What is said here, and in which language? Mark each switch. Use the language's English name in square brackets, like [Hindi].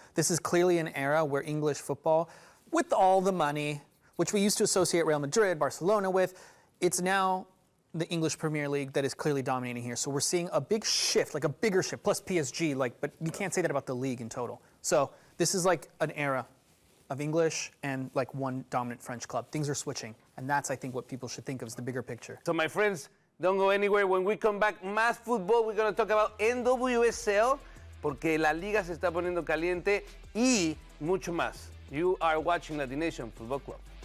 [English] This is clearly an era where English football, with all the money, which we used to associate Real Madrid, Barcelona with, it's now the English Premier League that is clearly dominating here. So we're seeing a big shift, like a bigger shift, plus PSG, but you can't say that about the league in total. So this is like an era of English and like one dominant French club. Things are switching, and that's, I think, what people should think of as the bigger picture. So my friends, don't go anywhere. [Spanish] When we come back, más fútbol, [English] we're going to talk about NWSL, [Spanish] porque la liga se está poniendo caliente, y mucho más. [English] You are watching LatiNation Football Club.